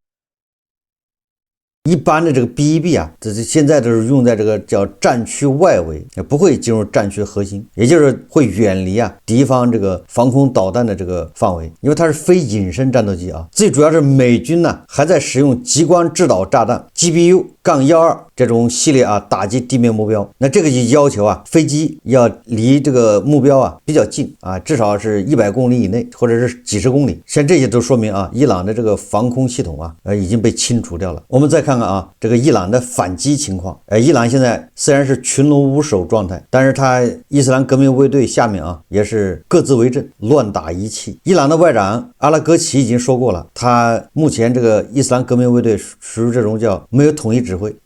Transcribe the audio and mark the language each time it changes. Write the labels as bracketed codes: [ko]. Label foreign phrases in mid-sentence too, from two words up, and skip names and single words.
[zh] 一般的這個 B-1B 這是現在都是用在这個叫戰區外圍，也不會進入戰區核心，也就是會遠離敵方這個防空導彈的這個範圍，因為它是非隱身戰鬥機最主要是美軍還在使用激光制導炸彈 GBU-12 這種系列啊打擊地面目標。那這個就要求啊飛機要離這個目標啊比較近啊，至少是100公里以內，或者是幾十公里。像这些都说明啊，伊朗的这个防空系统啊已经被清除掉了。我们再看看啊这个伊朗的反擊情況。伊朗現在雖然是群龍無首狀態，但是他伊斯蘭革命衛隊下面啊也是各自為政，亂打一氣。伊朗的外長阿拉戈齊已經說過了，他目前這個伊斯蘭革命衛隊屬於這種叫沒有統一指揮。